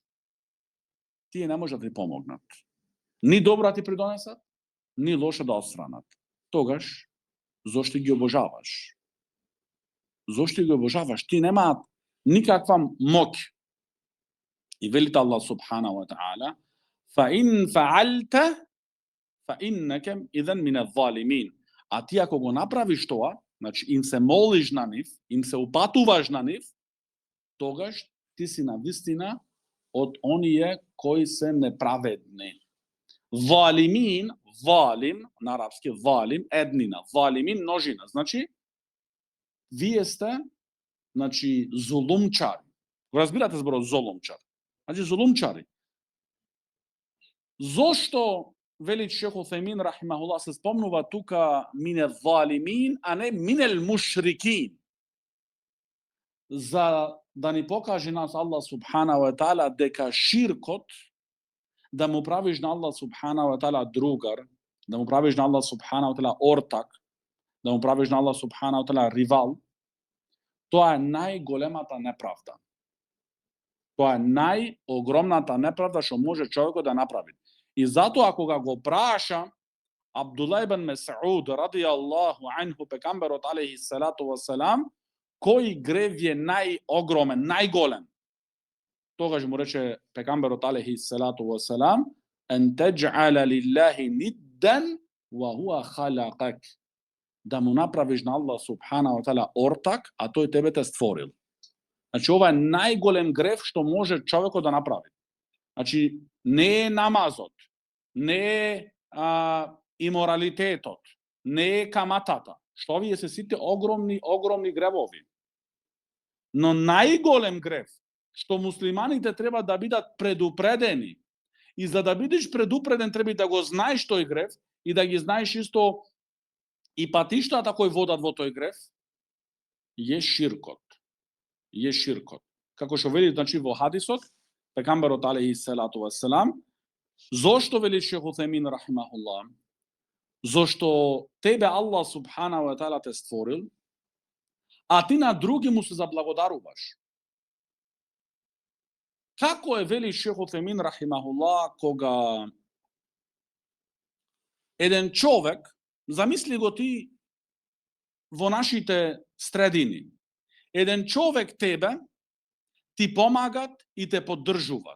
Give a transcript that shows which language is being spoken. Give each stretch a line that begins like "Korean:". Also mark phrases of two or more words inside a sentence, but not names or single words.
Macedonian: Тие не може да ти помогнат. Ни добро ти придонесат, ни лошо да отстранат. Тогаш, зошто ги обожаваш? Зошто ги обожаваш? Ти немаат никаква моќ.
Arabic: И велите الله سبحانه وتعالى فإن فعلت فإنك إذا من الظالمين."
Macedonian: А ти ако го направиш тоа, значи им се молиш на нив, им се упатуваш на нив, тогаш ти си на вистина од оние кои се неправедни. Залимин, залим, на арапски залим, еднина, залимин, множина. Значи, вие сте, значи, зулумчари. Разбирате зборот зулумчар? Значи, зулумчари. Зошто, вели шејх Утајмин рахимахуллах, се спомнува тука
Arabic: من الظالمين,
Macedonian: а не
Arabic: من المشركين?
Macedonian: За да ни покаже нас Аллах
Arabic: سبحانه وتعالى
Macedonian: дека ширкот, да му правиш на Аллах
Arabic: سبحانه وتعالى
Macedonian: другар, да му правиш на Аллах
Arabic: سبحانه وتعالى
Macedonian: ортак, да му правиш на Аллах
Arabic: سبحانه وتعالى
Macedonian: ривал, тоа е најголемата неправда. Тоа е најогромната неправда што може човекот да направи. И затоа кога го праша Абдулла ибн Мес'уд
Arabic: رضي الله عنه,
Macedonian: пекамберот
Arabic: عليه الصلاة والسلام,
Macedonian: кој грев е најогромен, најголем? тогаш му рече пегамберот
Arabic: عليه الصلاة والسلام: "أن تجعل لله ندا وهو خلقك",
Macedonian: да му направиш на Аллах
Arabic: سبحانه وتعالى
Macedonian: ортак, а тој тебе те створил. Значи ова е најголем греф што може човекот да направи. Значи не е намазот, не е иморалитетот, не е каматата, што овие се сите огромни гревови. Но најголем греф што муслиманите треба да бидат предупредени, и за да бидеш предупреден треба да го знаеш тој греф и да ги знаеш исто и патиштата кои водат во тој греф, е ширкот. Е ширкот. Како што вели, значи, во хадисот, пегамберот
Arabic: عليه الصلاة والسلام,
Macedonian: зошто вели Шейх Утемин рахимахуллах, зошто тебе Аллах
Arabic: سبحانه وتعالى
Macedonian: те створил, а ти на други му се заблагодаруваш. Како е, вели Шейх Утемин рахимахуллах, кога еден човек, замисли го ти во нашите средини, еден човек тебе ти помагат и те поддржуваат.